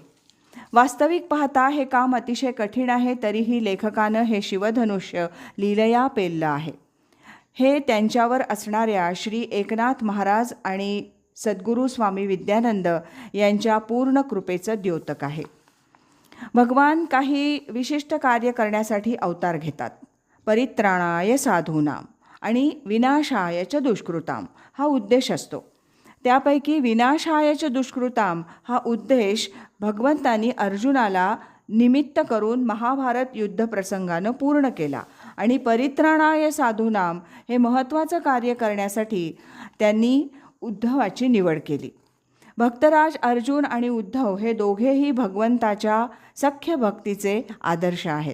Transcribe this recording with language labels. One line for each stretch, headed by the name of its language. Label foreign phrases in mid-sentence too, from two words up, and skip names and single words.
Marathi: वास्तविक पाहता हे काम अतिशय कठीण आहे, तरीही लेखकानं हे शिवधनुष्य लीलया पेललं आहे. हे त्यांच्यावर असणाऱ्या श्री एकनाथ महाराज आणि सद्गुरू स्वामी विद्यानंद यांच्या पूर्ण कृपेचं द्योतक आहे. भगवान काही विशिष्ट कार्य करण्यासाठी अवतार घेतात.
Sanskrit: परित्राणाय साधूनाम
Marathi: आणि
Sanskrit: विनाशाय च दुष्कृताम
Marathi: हा उद्देश असतो. त्यापैकी
Sanskrit: विनाशाय च दुष्कृताम
Marathi: हा उद्देश भगवंतांनी अर्जुनाला निमित्त करून महाभारत युद्धप्रसंगानं पूर्ण केला आणि
Sanskrit: परित्राणाय साधूनाम
Marathi: हे महत्त्वाचं कार्य करण्यासाठी त्यांनी उद्धवाची निवड केली. भक्तराज अर्जुन आणि उद्धव हे दोघेही भगवंताच्या सख्य भक्तीचे आदर्श आहेत.